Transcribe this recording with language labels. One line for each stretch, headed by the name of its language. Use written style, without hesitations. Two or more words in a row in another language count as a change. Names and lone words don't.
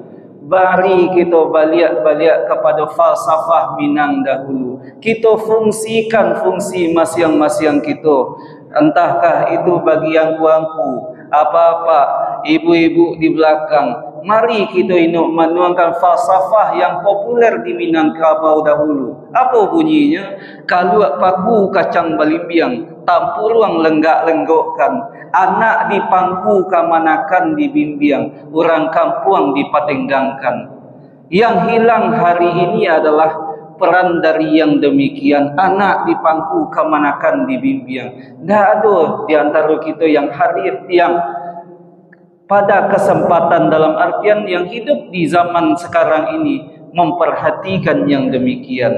Indonesian: Mari kita balik kepada falsafah Minang dahulu. Kita fungsikan fungsi masing-masing kita. Entahkah itu bagi yang kuangku, apa-apa, ibu-ibu di belakang. Mari kita menuangkan falsafah yang populer di Minangkabau dahulu. Apa bunyinya?
Minangkabau: Kaluak paku kacang balimbiang, tampuruang lenggak-lenggokkan. Anak di pangku kamanakan dibimbiang, orang kampung dipatenggangkan.
Indonesian: Yang hilang hari ini adalah peran dari yang demikian.
Minangkabau: Anak di pangku kamanakan dibimbiang.
Indonesian: Tidak ada di antara kita yang hadir, yang pada kesempatan dalam artian yang hidup di zaman sekarang ini memperhatikan yang demikian.